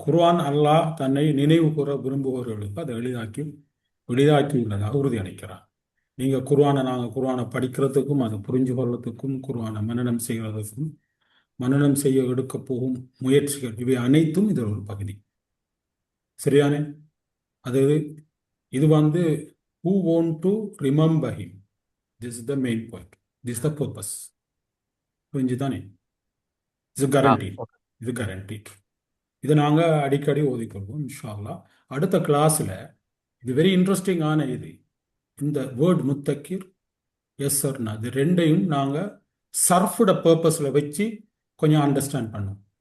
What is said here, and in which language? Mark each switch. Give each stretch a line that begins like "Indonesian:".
Tamil: குர்ஆன் அல்லாஹ் தன்னை நினைவு கூற விரும்புபவர்களுக்கு அதை எளிதாக்கி உள்ளதாக உறுதியளிக்கிறார். நீங்கள் நாங்கள் குர்ஆனை படிக்கிறதுக்கும் அதை புரிஞ்சு கொள்றதுக்கும் குர்ஆனை மனனம் செய்கிறதுக்கும் மனனம் செய்ய எடுக்க போகும் முயற்சிகள் இவை அனைத்தும் இதில் ஒரு பகுதி. சரியானே? அது இது வந்து
English: who want to remember him, this is the main point, this is the purpose.
Tamil: புரிஞ்சுதானே? இது guaranteed. இதை நாங்கள் அடிக்கடி ஓதிக்கொள்வோம் இன்ஷா அல்லாஹ். அடுத்த கிளாஸில் இது வெரி இன்ட்ரெஸ்டிங்கான இந்த வேர்ட் முத்தக்கிர் எஸ்ஸர்னா இது ரெண்டையும் நாங்கள் சர்ஃபோட பர்பஸில் வச்சு கொஞ்சம் அண்டர்ஸ்டாண்ட் பண்ணோம்.